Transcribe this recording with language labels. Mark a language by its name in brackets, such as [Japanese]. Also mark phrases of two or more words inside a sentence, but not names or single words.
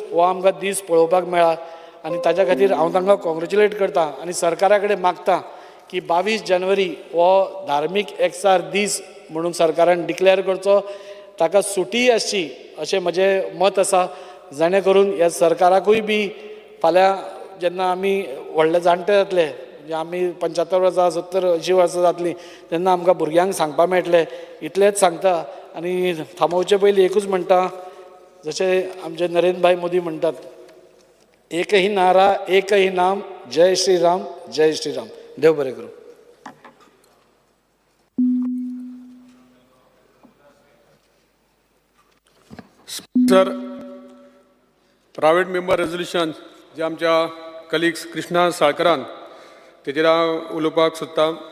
[Konkani] हो आमकां दीस पळोवपाक मेळ्ळा आनी ताज्या खातीर हांव तांकां कॉंग्रेच्युलेट करता आनी सरकारा कडेन मागता की 22 जानेवारी हो धार्मीक एकसार दीस म्हणून सरकारान डिक्लेअर करचो, ताका सुटी आसची अशें म्हजें मत आसा, जेणे करून ह्या सरकाराकूय बी फाल्यां जेन्ना आमी व्हडले जाणटे जातले, म्हणजे आमी 75 वर्सां 70 80 वर्सां जातलीं तेन्ना आमकां भुरग्यांक सांगपाक मेळटलें. इतलेंच सांगता आनी थांबोवचे पयलीं एकूच म्हणटा, जशें आमचे नरेंद्र भाई मोदी म्हणटात, [Hindi] एकही नारा एकही नाम, जय श्रीराम जय श्रीराम. [Konkani] देव बरें करूं. सर, [English] private member resolution [Konkani] जे आमच्या कलिग्स कृष्णा साळकरान तेजेर हांव उलोवपाक सोदतां.